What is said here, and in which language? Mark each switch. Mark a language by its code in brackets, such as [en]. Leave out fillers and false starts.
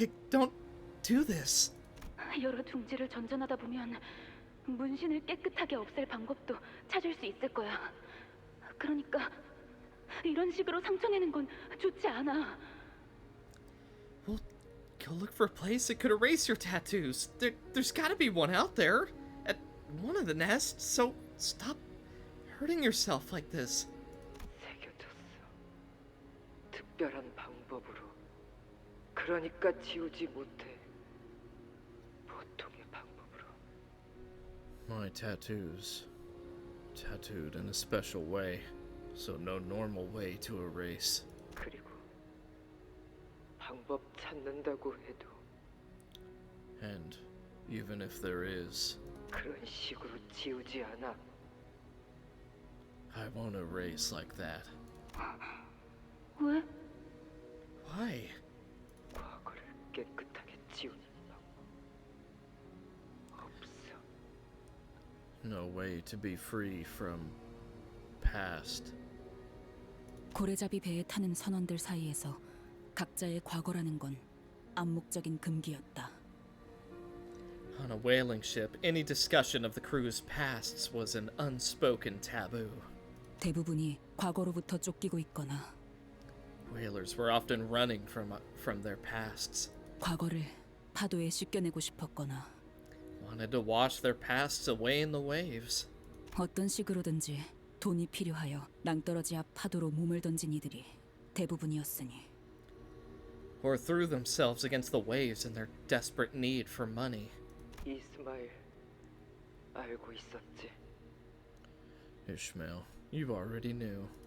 [en] Don't do this. [ko] 여러 둥지를 전전하다 보면 문신을 깨끗하게 없앨 방법도 찾을 수 있을 거야. 그러니까 이런 식으로 상처내는 건 좋지 않아. [en] Well, go look for a place that could erase your tattoos. There's gotta be one out there. At one of the nests, so stop hurting yourself like this. [ko] 새겨졌어. 특별한 방법으로. 그러니까 지우지 못해. 보통의 방법으로. [en] My tattoos. Tattooed in a special way, so no normal way to erase. [ko] 그리고 방법 찾는다고 해도 [en] And even if there is, [ko] 그런 식으로 지우지 않아. [en] I won't erase like that. [ko] 왜? [en] Why? [ko] 과거를 깨끗하게 지우는 방법 없어. [en] No way to be free from past. [ko] 고래잡이 배에 타는 선원들 사이에서 각자의 과거라는 건 암묵적인 금기였다. [en] On a whaling ship, any discussion of the crew's pasts was an unspoken taboo. [ko] 대부분이 과거로부터 쫓기고 있거나 [en] Whalers were often running from their pasts, [ko] 과거를 파도에 씻겨내고 싶었거나 [en] wanted to wash their pasts away in the waves. [ko] 어떤 식으로든지 돈이 필요하여 낭떠러지 앞 파도로 몸을 던진 이들이 대부분이었으니 [en] Or threw themselves against the waves in their desperate need for money. [ko] 이스마일 알고 있었지. [en] Ishmael, you already knew.